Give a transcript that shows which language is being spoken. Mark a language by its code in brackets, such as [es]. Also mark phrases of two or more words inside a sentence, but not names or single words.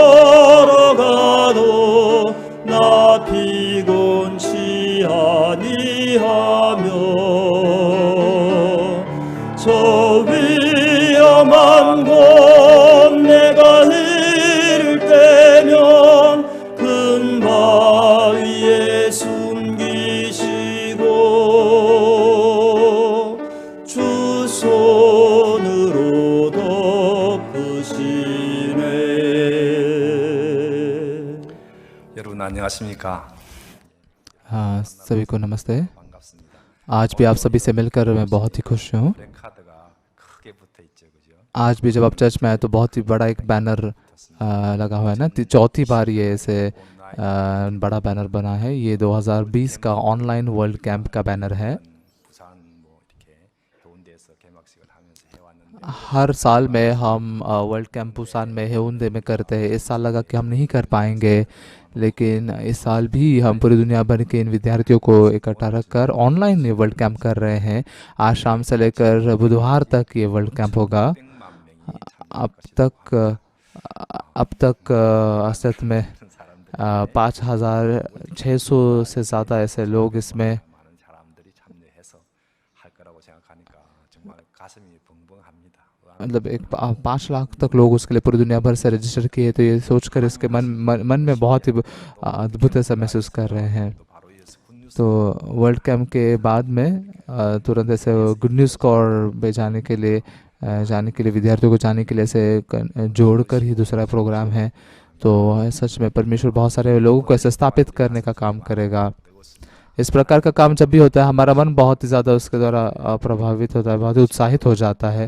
[ko] 걸어가도 나 피곤치 아니하며 저 위험한 곳 내가 이를 때면 큰 바위에 숨기시고 주 손으로 덮으시네. 여러분 안녕하십니까? [hi] हाँ, सभी को नमस्ते। आज भी आप सभी से मिलकर मैं बहुत ही खुश हूँ। [ko] 카드가 크게 붙어 있죠, 그죠? [hi] आज भी जब आप चर्च में आए तो बहुत ही बड़ा एक बैनर लगा हुआ है ना। चौथी बार ये ऐसे बड़ा बैनर बना है। ये 2020 का ऑनलाइन वर्ल्ड कैंप का बैनर है। [ko] 부산 뭐 이렇게 좋은 데서 개막식을 하면서 해왔는데 [hi] हर साल में हम वर्ल्ड कैंप बुसान में हेउंदे में करते हैं। इस साल लगा कि हम नहीं कर पाएंगे, लेकिन इस साल भी हम पूरी दुनिया भर के इन विद्यार्थियों को इकट्ठा रखकर ऑनलाइन ये वर्ल्ड कैंप कर रहे हैं। आज शाम से लेकर बुधवार तक ये वर्ल्ड कैंप होगा। [ko] 100만 명이 [hi] अब तक अस्तित्व में 5,600 से ज़्यादा ऐसे लोग इसमें [ko] 많은 사람들이 참여해서 할 거라고 생각하니까 정말 가슴이 벙벙합니다. [hi] मतलब 5 लाख तक लोग उसके लिए पूरी दुनिया भर से रजिस्टर किए, तो ये सोचकर इसके मन में बहुत ही अद्भुत ऐसा महसूस कर रहे हैं। [ko] 또 바로 이 굿뉴스 [hi] तो वर्ल्ड कैंप के बाद में तुरंत ऐसे गुड न्यूज़ कॉर पे जाने के लिए विद्यार्थियों को जाने के लिए ऐसे जोड़कर ही दूसरा प्रोग्राम है। तो सच में परमेश्वर बहुत सारे लोगों को ऐसे स्थापित करने का काम करेगा। इस प्रकार का काम जब भी होता है हमारा मन बहुत ही ज़्यादा उसके द्वारा प्रभावित होता है, बहुत ही उत्साहित हो जाता है।